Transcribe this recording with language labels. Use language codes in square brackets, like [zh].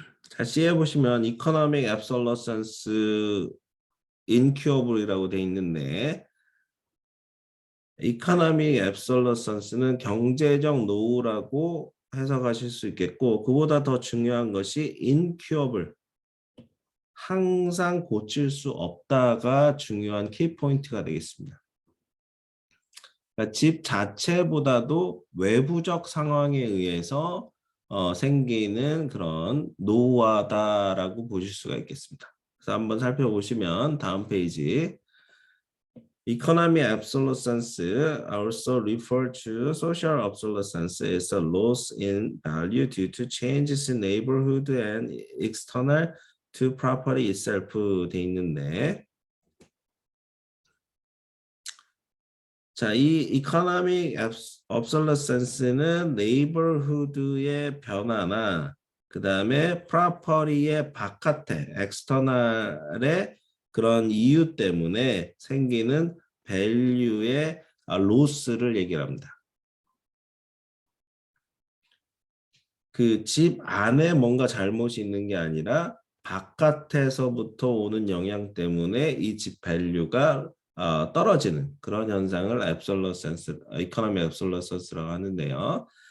[ko] 자, C에 보시면 economic obsolescence incurable이라고 돼 있는데 economic obsolescence는 경제적 노후라고 해석하실 수 있겠고 그보다 더 중요한 것이 incurable 항상 고칠 수 없다가 중요한 키포인트가 되겠습니다. 그러니까 집 자체보다도 외부적 상황에 의해서 생기는 그런 노후화다라고 보실 수가 있겠습니다. 그래서 한번 살펴보시면 다음 페이지 [en] Economic obsolescence, also referred to social obsolescence, is a loss in value due to changes in neighborhood and external to property itself [ko] 돼 있는데, 자, 이 economic obsolescence는 neighborhood의 변화나 그 다음에 property의 바깥에 external의 그런 이유 때문에 생기는 value의 loss를 얘기합니다. 그 집 안에 뭔가 잘못이 있는 게 아니라 바깥에서부터 오는 영향 때문에 이 집 밸류가 떨어지는 그런 현상을 obsolescence, economic obsolescence라고 하는데요.